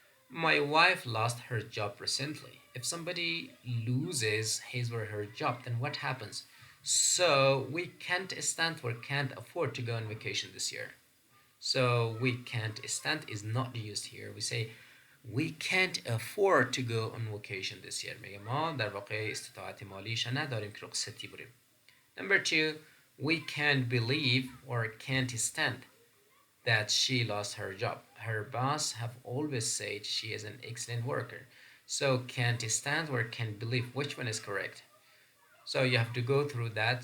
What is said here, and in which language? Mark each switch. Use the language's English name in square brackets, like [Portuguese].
[English] My wife lost her job recently. If somebody loses his or her job, then what happens? So we can't stand or can't afford to go on vacation this year. So we can't stand is not used here. We say we can't afford to go on vacation this year. [Persian] میگه ما در واقع استطاعت مالیش نداریم که رخصتی بریم. [English] Number two, we can't believe or can't stand that she lost her job. Her boss have always said she is an excellent worker. So can't stand or can't believe, which one is correct? So you have to go through that.